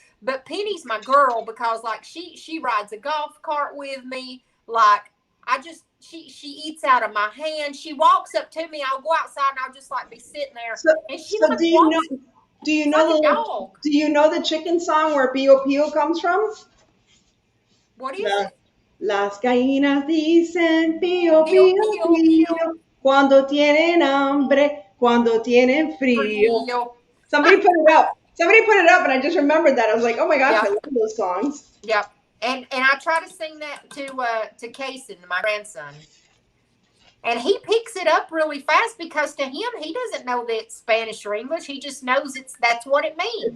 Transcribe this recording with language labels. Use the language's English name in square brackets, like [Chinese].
[English] But Penny's my girl because, like, she rides a golf cart with me. Like, she eats out of my hand. She walks up to me. I'll go outside and I'll just, like, be sitting there. And she do you know the chicken song where Pio Pio comes from? What is it? [Spanish] Las gallinas dicen pío, pío, pío, cuando tienen hambre, cuando tienen frío. [English] Somebody put it up. Somebody put it up, and I just remembered that. I was like, oh my gosh, Yeah. I love those songs. Yep. And I try to sing that to Kason, my grandson. And he picks it up really fast because to him, he doesn't know that it's Spanish or English. He just knows that's what it means.